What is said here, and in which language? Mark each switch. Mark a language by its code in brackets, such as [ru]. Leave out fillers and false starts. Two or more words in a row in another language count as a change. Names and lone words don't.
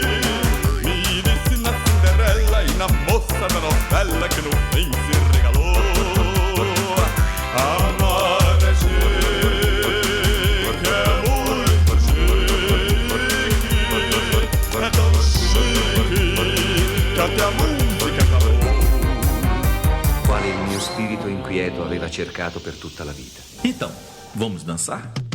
[pt] Me disse na Cinderela e na moça da novela que no fim se regalou. Amar é chique, é muito chique. É tão chique que até a música acabou. [it] Quale il mio spirito inquieto aveva cercato per tutta la vita. [pt] Então, vamos dançar?